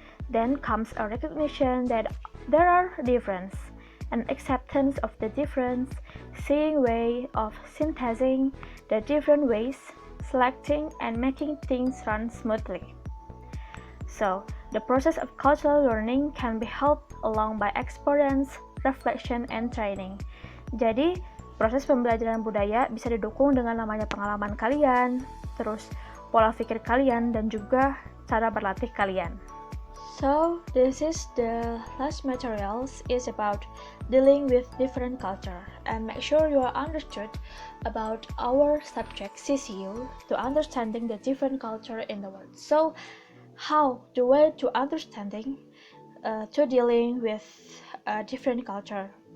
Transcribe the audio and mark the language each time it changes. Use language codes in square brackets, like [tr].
[en] Then comes a recognition that there are differences, an acceptance of the difference, seeing way of synthesizing the different ways, selecting and making things run smoothly. So, the process of cultural learning can be helped along by experience, reflection, and training. [id] Jadi, proses pembelajaran budaya bisa didukung dengan namanya pengalaman kalian, terus pola pikir kalian, dan juga cara berlatih kalian. [en] So, this is the last materials is about dealing with different culture, and make sure you are understood about our subject CCU to understanding the different culture in the world. So, how the way to understanding to dealing with different culture.